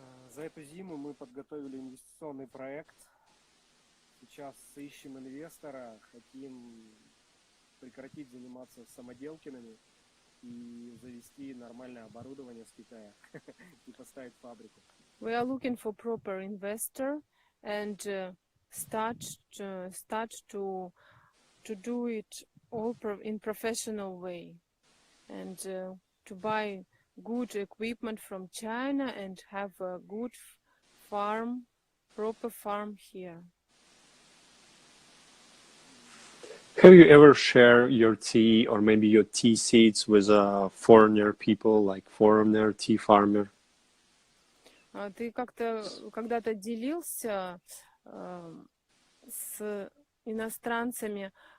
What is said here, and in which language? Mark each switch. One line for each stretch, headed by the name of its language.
Russian: За эту зиму мы подготовили инвестиционный проект. Сейчас ищем инвестора, хотим прекратить заниматься самоделкиными и завести нормальное оборудование с Китая и поставить фабрику.
English: We are looking for proper investor and start to do it all in professional way, and to buy good equipment from China and have a good farm, proper farm here. Have you ever shared your tea or maybe your tea seeds with foreigner people, like foreigner tea farmer?
Russian: Ты когда-то делился с иностранцами